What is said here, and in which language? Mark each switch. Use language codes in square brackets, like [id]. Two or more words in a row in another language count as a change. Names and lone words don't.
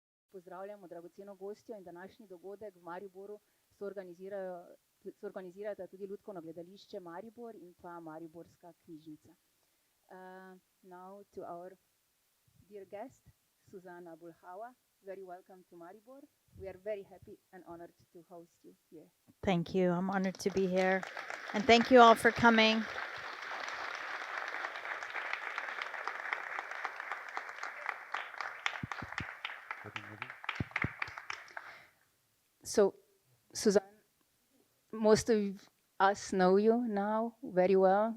[sl] Pozdravljamo dragoceno gostjo in današnji dogodek v Mariboru soorganizirata tudi Lutkovno gledališče Maribor in pa Mariborska knjižnica. [en] Now to our dear guest, Susanna Abulhawa. Very welcome to Maribor. We are very happy and honored to host you here. Thank you. I'm honored to be here. And thank you all for coming. So, Susanna, most of us know you now very well.